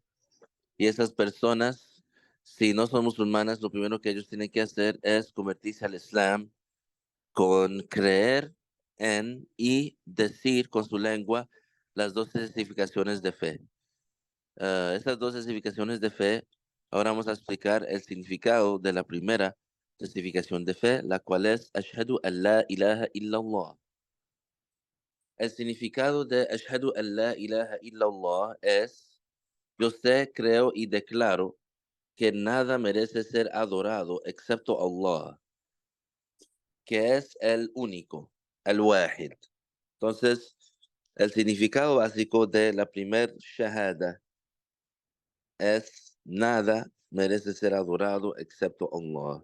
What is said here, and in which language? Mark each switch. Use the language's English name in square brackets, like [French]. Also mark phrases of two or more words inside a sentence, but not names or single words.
[Spanish] Y esas personas, si no son musulmanas, lo primero que ellos tienen que hacer es convertirse al Islam con creer en y decir con su lengua las dos testificaciones de fe. Estas dos testificaciones de fe, ahora vamos a explicar el significado de la primera testificación de fe, la cual es [Arabic] أشهد أن لا إله إلا الله. [Spanish] El significado de [Arabic] أشهد أن لا إله إلا الله [Spanish] es: yo sé, creo y declaro que nada merece ser adorado excepto Allah, que es el único, el wahid. Entonces, el significado básico de la primer shahada es: nada merece ser adorado excepto Allah.